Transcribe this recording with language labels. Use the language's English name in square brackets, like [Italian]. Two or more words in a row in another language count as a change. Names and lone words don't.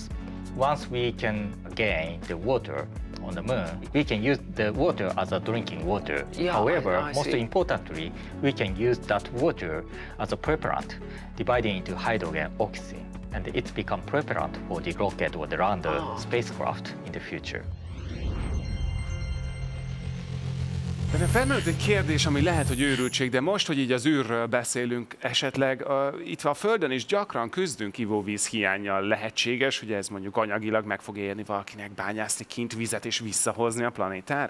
[English] Once we can gain the water on the Moon, we can use the water as a drinking water. Yeah, However, most importantly, we can use that water as a propellant, dividing into hydrogen, oxygen, and it's become propellant for the rocket or the lander spacecraft in the future. [Hungarian] De felmerült egy kérdés, ami lehet, hogy őrültség, de most, hogy így az űrről beszélünk, esetleg itt a Földön is gyakran küzdünk ivóvíz hiánnyal. Lehetséges, hogy ez mondjuk anyagilag meg fog érni valakinek bányászni kint vizet és visszahozni a planétára?